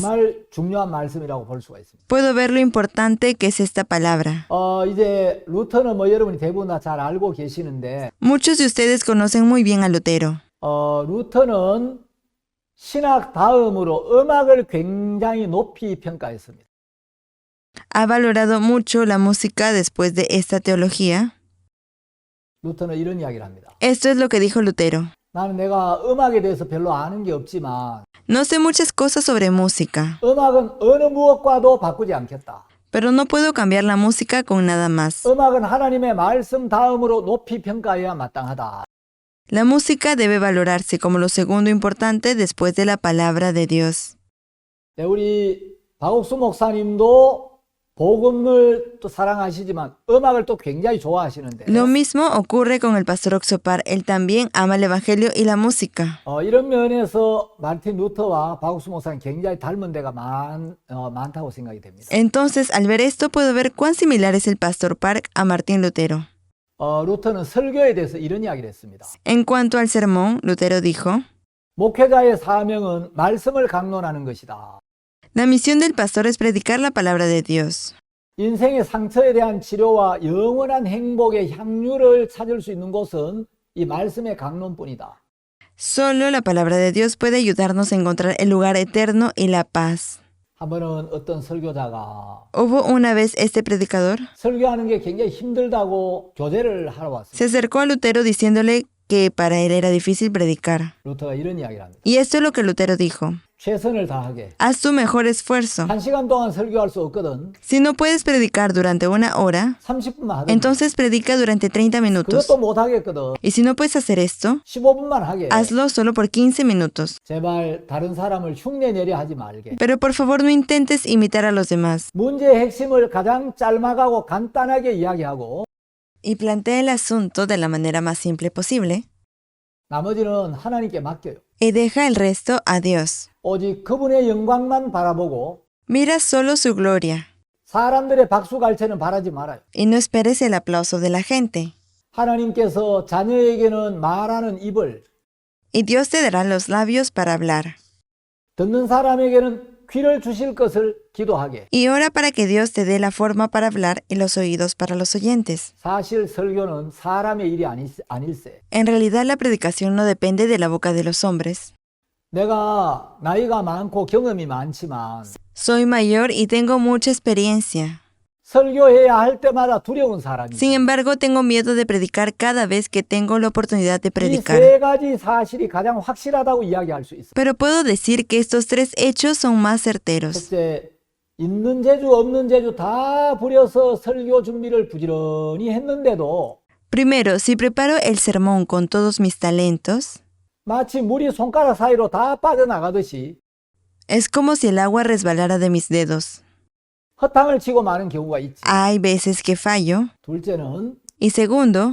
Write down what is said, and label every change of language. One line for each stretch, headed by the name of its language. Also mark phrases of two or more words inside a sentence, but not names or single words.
Korean: 정말 중요한 말씀이라고 볼 수가 있습니다.
Spanish: Puedo ver lo importante que es esta palabra.
Korean: 이제 루터는 여러분이 대부분 다 잘 알고 계시는데
Spanish: Muchos de ustedes conocen muy bien a Lutero.
Korean: 루터는 신학 다음으로 음악을 굉장히 높이 평가했습니다.
Spanish: Ha valorado mucho la música después de esta teología.
Korean: 루터는 이런 이야기를 합니다.
Spanish: Esto es lo que dijo Lutero.
Korean: 나는 내가 음악에 대해서 별로 아는 게 없지만
Spanish: No sé muchas cosas sobre música,
Korean: 음악은 어느 무엇과도 바꾸지 않겠다.
Spanish: pero no puedo cambiar la música con nada más.
Korean: 음악은 하나님의 말씀 다음으로 높이 평가해야 마땅하다.
Spanish: La música debe valorarse como lo segundo importante después de la palabra de Dios.
Korean: 네, 우리 박옥수 목사님도 복음을 또 사랑하시지만 음악을 또 굉장히 좋아하시는데
Spanish: Lo mismo ocurre con el pastor Oxopar. Él también ama el evangelio y la música.
Korean: 이런 면에서 마틴 루터와 박옥수 목사님 굉장히 닮은 데가 많다고 생각이 됩니다.
Spanish: Entonces, al ver esto, puedo ver cuán similar es el pastor Park a Martín Lutero.
Korean: 루터는 설교에 대해서 이런 이야기를 했습니다.
Spanish: En cuanto al sermón, Lutero dijo,
Korean: 목회자의 사명은 말씀을 강론하는 것이다.
Spanish: la misión del pastor es predicar la palabra de Dios.
Korean: 인생의 상처에 대한 치료와 영원한 행복의 향유를 찾을 수 있는 곳은 이 말씀의 강론뿐이다.
Spanish: Solo la palabra de Dios puede ayudarnos a encontrar el lugar eterno y la paz.
Korean: 한 번은 어떤 설교자가
Spanish: Hubo una vez este predicador,
Korean: 설교하는 게 굉장히 힘들다고 교제를 하러 왔습니다.
Spanish: se acercó a Lutero diciéndole que para él era difícil predicar.
Korean: 루터가 이런 이야기를 합니다.
Spanish: Y esto es lo que Lutero dijo.
Korean: 최선을 다하게.
Spanish: Haz tu mejor esfuerzo.
Korean: 1시간 동안 설교할 수 없거든.
Spanish: Si no puedes predicar durante una hora,
Korean: 30분만 하든지.
Spanish: entonces predica durante 30 minutos.
Korean: 그것도 못 하겠거든.
Spanish: Y si no puedes hacer esto,
Korean: 15분만 하게.
Spanish: hazlo solo por 15 minutos.
Korean: 제발 다른 사람을 흉내내려 하지 말게.
Spanish: Pero por favor no intentes imitar a los demás.
Korean: 문제의 핵심을 가장 짤막하고 간단하게 이야기하고
Spanish: Y plantea el asunto de la manera más simple posible.
Korean: 나머지는 하나님께 맡겨요.
Spanish: Y deja el resto a Dios.
Korean: 오직 그분의 영광만 바라보고
Spanish: Mira solo su gloria.
Korean: 사람들의 박수 갈채는 바라지 말아요.
Spanish: Y no esperes el aplauso de la gente.
Korean: 하나님께서 자녀에게는 말하는 입을,
Spanish: Y Dios te dará los labios para hablar.
Korean: 듣는 사람에게는 귀를 주실 것을 기도하게.
Spanish: Y ora para que Dios te dé la forma para hablar y los oídos para los oyentes.
Korean: 사실 설교는 사람의 일이 아닐세.
Spanish: En realidad la predicación no depende de la boca de los hombres.
Korean: 내가 나이가 많고 경험이 많지만
Spanish: Soy mayor y tengo mucha experiencia.
Korean: 설교해야 할 때마다 두려운 사람이지.
Spanish: Sin embargo, tengo miedo de predicar cada vez que tengo la oportunidad de
Korean: 이
Spanish: predicar.
Korean: 세 가지 사실이 가장 확실하다고 이야기할 수 있어.
Spanish: Pero puedo decir que estos tres hechos son más certeros.
Korean: 첫째, 있는 재주 없는 재주 다 부려서 설교 준비를 부지런히 했는데도
Spanish: Primero, si preparo el sermón con todos mis talentos,
Korean: 마치 물이 손가락 사이로 다 빠져나가듯이
Spanish: es como si el agua resbalara de mis dedos.
Korean: 허탕을 치고 마는 경우가 있지.
Spanish: Hay veces que fallo.
Korean: 둘째는
Spanish: Y segundo,